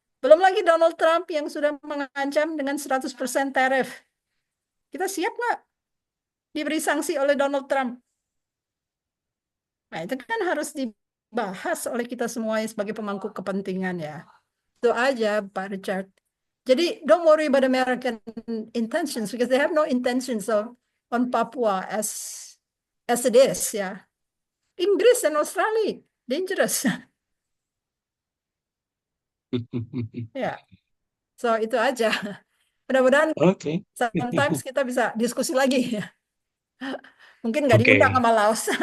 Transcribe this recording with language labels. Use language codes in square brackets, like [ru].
[id] Belum lagi Donald Trump yang sudah mengancam dengan 100% tarif. Kita siap nggak diberi sanksi oleh Donald Trump? Nah, itu kan harus dibahas oleh kita semua sebagai pemangku kepentingan ya. Itu aja, Pak Richard. [en] Jadi, don't worry about American intentions because they have no intentions on Papua as it is ya. [id] Inggris dan Australia dangerous. Ya, so itu aja. Mudah-mudahan Oke. sometimes kita bisa diskusi lagi ya. Mungkin nggak diundang sama Laos.